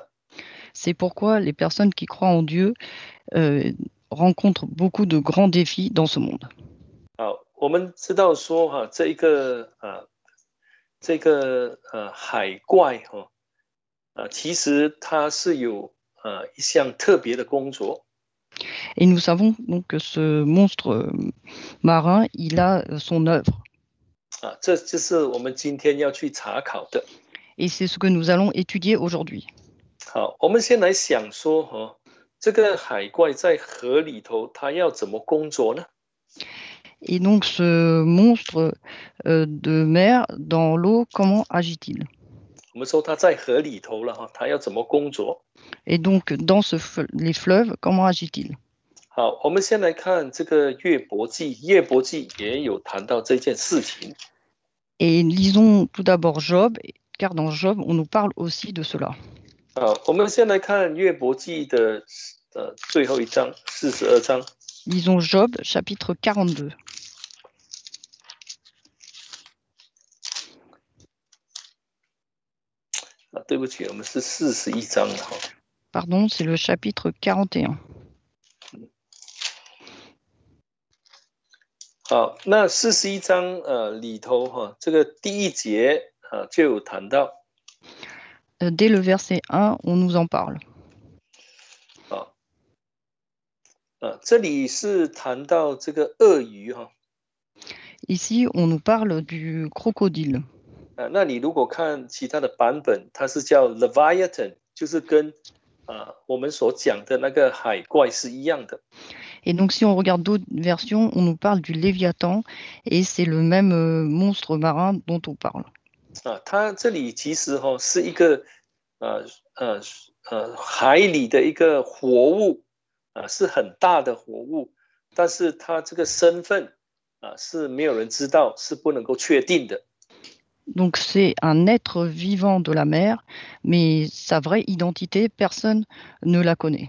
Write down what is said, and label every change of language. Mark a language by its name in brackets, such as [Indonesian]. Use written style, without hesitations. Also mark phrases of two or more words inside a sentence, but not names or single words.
[French] C'est pourquoi les personnes qui croient en Dieu rencontrent beaucoup de grands défis dans ce monde. [Chinese] 好，我们知道说这个海怪其实它是有一项特别的工作。 [French] Et nous savons donc que ce monstre marin, il a son œuvre. [Chinese] 这就是我们今天要去查考的。 [French] Et c'est ce que nous allons étudier aujourd'hui. [Chinese] 好，我们先来想说这个海怪在河里头，它要怎么工作呢？ [French] Et donc ce monstre de mer dans l'eau, comment agit-il? [Chinese] 我们说它在河里头了它要怎么工作？ [French] Et donc dans les fleuves, comment agit-il? [Chinese] 好，我们先来看这个约伯记，约伯记也有谈到这件事情。 [French] Et lisons tout d'abord Job, car dans Job, on nous parle aussi de cela. [Chinese] 好，我们先来看约伯记的最后一章，42章。 [French] Lisons Job, chapitre 42. [Chinese] 对不起，我们是41章了 [French] Pardon, c'est le chapitre 41. [Chinese] 好，那41章里头这个第一节就有谈到。 [French] Dès le verset 1, on nous en parle. [Chinese] 这里是谈到这个鳄鱼 [French] Ici, on nous parle du crocodile. [Chinese] 那你如果看其他的版本，它是叫 Leviathan， 就是跟我们所讲的那个海怪是一样的。 [French] Et donc, si on regarde d'autres versions, on nous parle du Léviathan, et c'est le même monstre marin dont on parle. [Chinese] 它这里其实是一个海里的一个活物是很大的活物，但是它这个身份是没有人知道，是不能够确定的。 [French] Donc, c'est un être vivant de la mer, mais sa vraie identité, personne ne la connaît.